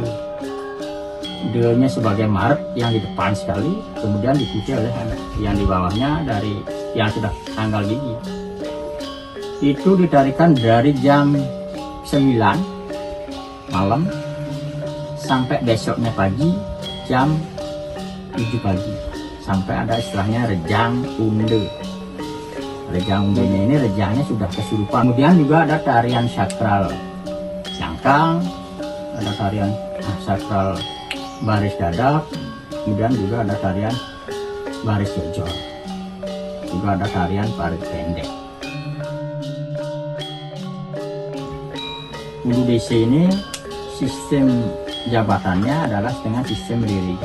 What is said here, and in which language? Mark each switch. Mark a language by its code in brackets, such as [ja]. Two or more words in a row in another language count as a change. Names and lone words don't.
[id] De-nya sebagai mark yang di depan sekali, kemudian diikuti oleh yang di bawahnya dari yang sudah tanggal gigi. Itu ditarikan dari jam 9 malam sampai besoknya pagi jam 7 pagi, sampai ada istilahnya rejang unde. Rejang undenya ini rejangnya sudah kesurupan. Kemudian juga ada tarian sakral sangkang, ada tarian sakral baris dadak, kemudian juga ada tarian baris jojor, juga ada tarian parit pendek. Ulu desa ini sistem jabatannya adalah dengan sistem lirigan.